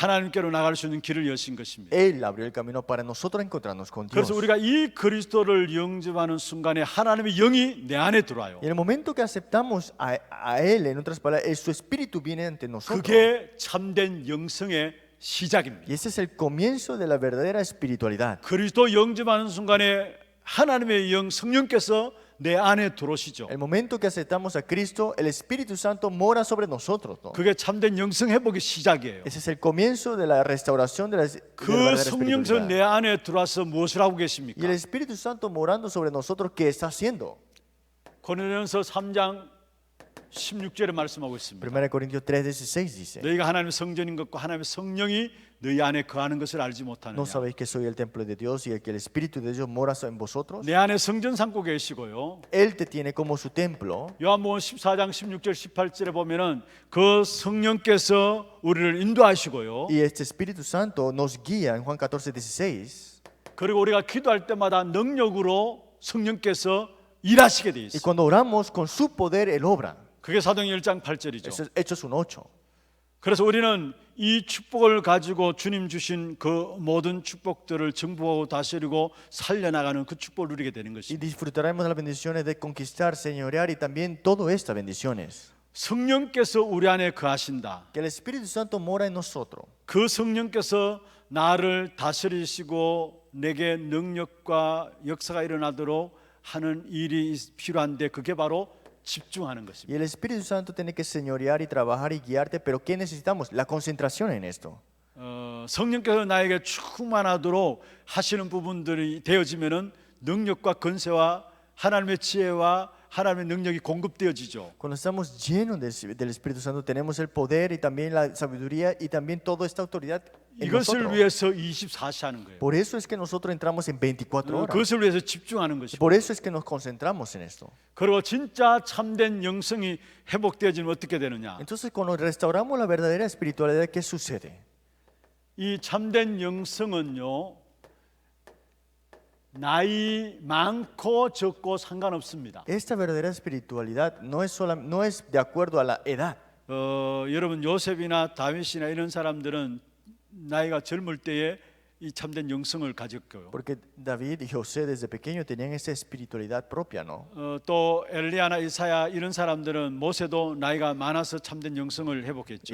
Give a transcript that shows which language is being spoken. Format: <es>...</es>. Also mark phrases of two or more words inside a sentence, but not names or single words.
<ko>하나님께로 나갈 수 있는 길을 여신 것입니다.</ko> <es>Él abrió el camino para nosotros encontrarnos con Dios.</es> <ko>그래서 우리가 이 그리스도를 영접하는 순간에 하나님의 영이 내 안에 들어와요.</ko> <es>Y en el momento que aceptamos a Él, en otras palabras, su espíritu viene ante nosotros.</es> <ko>그게 참된 영성의 시작입니다.</ko> <es>Y ese es el comienzo de la verdadera espiritualidad.</es> <ko>그리스도 영접하는 순간에 하나님의 영 성령께서 내 안에 들어오시죠.</ko> <es>El momento que aceptamos a Cristo, el Espíritu Santo mora sobre nosotros, ¿no?</es> <ko>그게 참된 영성 회복의 시작이에요.</ko> <es>Ese es el comienzo de la restauración de la</es> <ko>그</ko> <es>verdadera</es> <ko>성령께서 내</ko> <es>espiritualidad.</es> <ko>안에 들어와서 무엇을 하고</ko> <es>Y</es> <ko>계십니까?</ko> <es>el Espíritu Santo morando sobre nosotros, ¿qué está haciendo?</es> <ko>고린도전서 3장 16절에 말씀하고 있습니다.</ko> <es>1 Corintios 3:16 dice,</es> <ko>너희가 하나님의 성전인 것과 하나님의 성령이 너희 안에 거하는 것을 알지</ko> <es>¿no</es> <ko>못하느냐?</ko> <es>sabéis que soy el templo de Dios y que el Espíritu de Dios mora en vosotros?</es> <ko>내 안에 성전 삼고 계시고요.</ko> <es>Él te tiene como su templo.</es> <ko>요한복음 14장 16절 18절에 보면은 그 성령께서 우리를 인도하시고요.</ko> <es>Y este Espíritu Santo nos guía en Juan 14:16.</es> <ko>그리고 우리가 기도할 때마다 능력으로 성령께서 일하시게 돼</ko> <es>Y</es> <ko>있어요.</ko> <es>cuando oramos, con su poder, Él obra.</es> <ko>그게 사도행전 1장 8절이죠.</ko> <es>Eso es Hechos 1:8.</es> <ko>그래서 우리는 이 축복을 가지고 주님 주신 그 모든 축복들을 정복하고 다스리고 살려나가는 그 축복을 누리게 되는</ko> <es>Y</es> <ko>것입니다.</ko> <es>disfrutaremos de las bendiciones de conquistar, señorear y también todas estas bendiciones.</es> <ko>성령께서 우리 안에 거하신다.</ko> <es>Que el Espíritu Santo mora en nosotros.</es> <ko>그 성령께서 나를 다스리시고 내게 능력과 역사가 일어나도록 하는 일이 필요한데 그게 바로 집중하는</ko> <es>Y</es> <ko>것입니다.</ko> <es>el Espíritu Santo tiene que señorear y trabajar y guiarte, pero ¿qué necesitamos? La concentración en esto.</es> <ko>성령께서 나에게 충만하도록 하시는 부분들이 되어지면은 능력과 권세와 하나님의 지혜와 하나님의 능력이 공급되어지죠.</ko> <es>Cuando estamos llenos del Espíritu Santo, tenemos el poder y también la sabiduría y también toda esta autoridad en</es> <ko>이것을</ko> <es>nosotros.</es> <ko>위해서 24시 하는 거예요.</ko> <es>Por eso es que nosotros entramos en 24 horas.</es> <ko>그것을 위해서 집중하는 것이고,</ko> <es>Por eso es que nos concentramos en esto.</es> <ko>그리고 진짜 참된 영성이 회복되어지면 어떻게 되느냐?</ko> <es>Entonces, cuando restauramos la verdadera espiritualidad, ¿qué sucede?</es> <ko>이 참된 영성은요, 나이 많고 적고 상관없습니다.</ko> <es>Esta verdadera espiritualidad no es de acuerdo a la edad.</es> <ko>여러분 요셉이나 다윗이나 이런 사람들은 나이가 젊을 때에 이 참된 영성을 가졌고요.</ko> <es>Porque David y José desde pequeño tenían esa espiritualidad propia, ¿no?</es> <ko>또 엘리야나 이사야 이런 사람들은 모세도 나이가 많아서 참된 영성을 회복했죠.</ko>